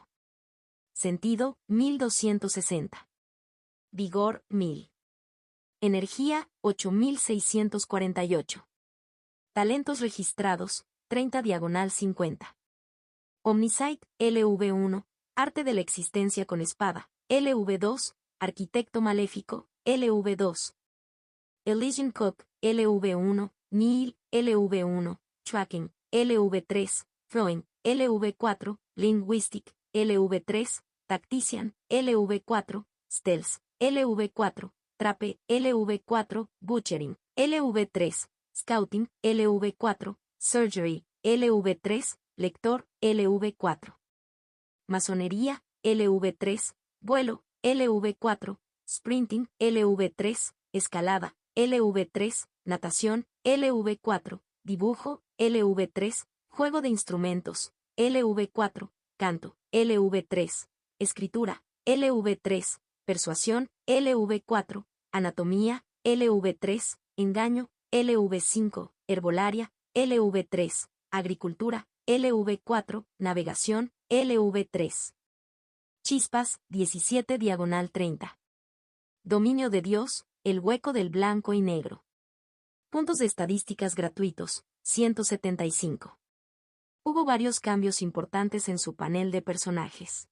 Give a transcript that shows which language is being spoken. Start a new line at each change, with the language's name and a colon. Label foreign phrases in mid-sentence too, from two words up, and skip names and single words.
Spanish: Sentido: 1260. Vigor: 1000. Energía: 8648. Talentos registrados: 30/50. Omniscience: LV1, Arte de la existencia con espada, LV2, Arquitecto maléfico, LV2.
English: Elysian Cook, LV1, Nihil, LV1, Tracking, LV3, Throwing, LV4, Linguistic, LV3, Tactician, LV4, Stealth, LV4, Trape, LV4, Butchering, LV3, Scouting, LV4, Surgery, LV3, Lector, LV4.
Spanish: Masonería, LV3, Vuelo, LV4, Sprinting, LV3, Escalada, LV3, Natación, LV4, Dibujo, LV3, Juego de instrumentos, LV4, Canto, LV3, Escritura, LV3, Persuasión, LV4, Anatomía, LV3, Engaño, LV5, Herbolaria, LV3, Agricultura, LV4, Navegación, LV3. Chispas, 17/30. Dominio de Dios, el hueco del blanco y negro. Puntos de estadísticas gratuitos, 175. Hubo varios cambios importantes en su panel de personajes.